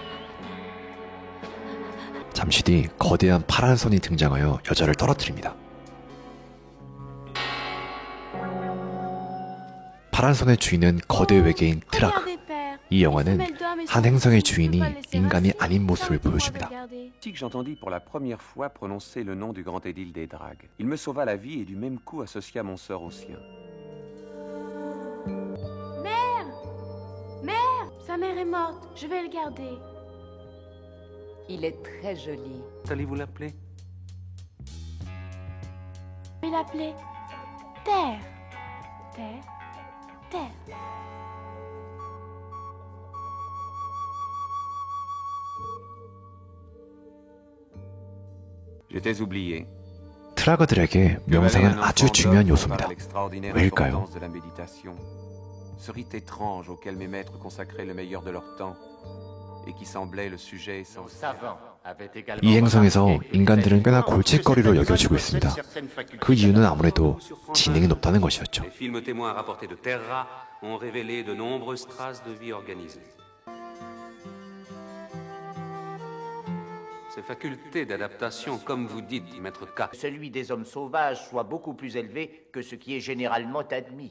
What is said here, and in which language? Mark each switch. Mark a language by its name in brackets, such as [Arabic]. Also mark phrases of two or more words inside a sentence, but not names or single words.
[Korean] 잠시 뒤 거대한 파란 손이 등장하여 여자를 떨어뜨립니다. 파란 손의 주인은 거대 외계인 트라그. 이 영화는 한 행성의 주인이 인간이 아닌 모습을 보여줍니다. [French] J'entendis pour la première fois prononcer le nom du grand édile des dragues. Il me sauva la vie et du même coup associa mon sort au sien. Mère! Mère! Sa mère est morte, je vais le garder. Il est très joli. Allez-vous l'appeler? Je vais l'appeler Terre. Terre. Terre. J'étais oublié. [Korean] 트라그들에게 명상은 아주 중요한 요소입니다. 왜일까요? [French] Ce rite étrange auquel mes maîtres consacraient le meilleur de leur temps et qui semblait le sujet essentiel. [Korean] 이 행성에서 인간들은 꽤나 골칫거리로 여겨지고 있습니다. 그 이유는 아무래도 지능이 높다는 것이었죠. [French] Les films témoins rapportés de Terra ont révélé de nombreuses traces de vie organisée. Ces facultés d'adaptation, comme vous dites, maître K. Celui des hommes sauvages soit beaucoup plus élevé que ce qui est généralement admis.